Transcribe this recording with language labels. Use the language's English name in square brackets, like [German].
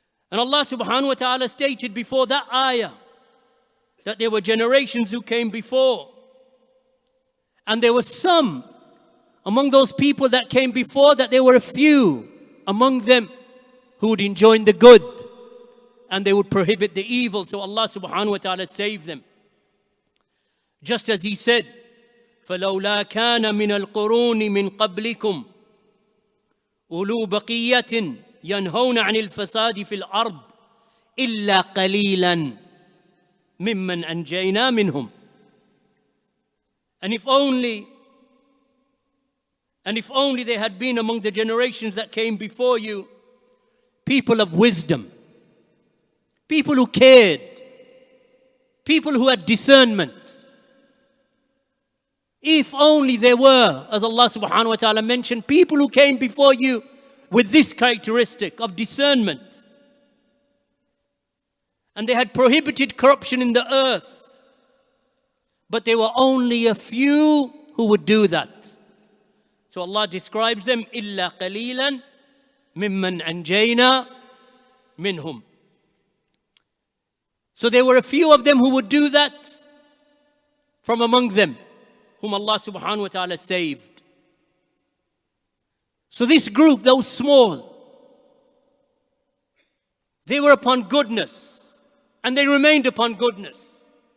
[English] And Allah subhanahu wa ta'ala stated before that ayah that there were generations who came before. And there were some among those people that came before that there were a few among them who would enjoin the good and they would prohibit the evil. So Allah subhanahu wa ta'ala saved them. [Arabic] Just as He said, فَلَوْلَا كَانَ مِنَ الْقُرُونِ مِنْ قَبْلِكُمْ أُولُو بَقِيَّةٍ يَنْهَوْنَ عَنِ الْفَسَادِ فِي الْأَرْضِ إِلَّا قَلِيلًا مِمَّنْ أَنْجَيْنَا مِنْهُمْ. [English] And if only there had been among the generations that came before you people of wisdom, people who cared, people who had discernment. If only there were, as Allah subhanahu wa ta'ala mentioned, people who came before you with this characteristic of discernment. And they had prohibited corruption in the earth. But there were only a few who would do that. So Allah describes them, [Arabic] إِلَّا قَلِيلًا مِمَّنْ أَنْجَيْنَا مِنْهُمْ. [English] So there were a few of them who would do that from among them, whom Allah subhanahu wa ta'ala saved. So this group, those small, they were upon goodness and they remained upon goodness.